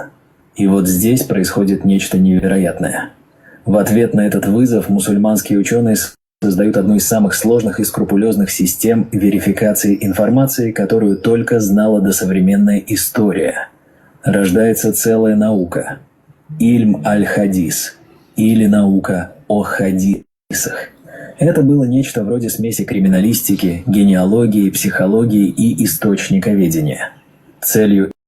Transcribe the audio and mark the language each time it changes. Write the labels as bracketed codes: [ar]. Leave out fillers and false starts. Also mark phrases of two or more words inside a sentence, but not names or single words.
[ru] И вот здесь происходит нечто невероятное. В ответ на этот вызов мусульманские ученые создают одну из самых сложных и скрупулезных систем верификации информации, которую только знала досовременная история. Рождается целая наука – [ar] علم الحديث, [ru] или наука о хадисах. Это было нечто вроде смеси криминалистики, генеалогии, психологии и источниковедения. Целью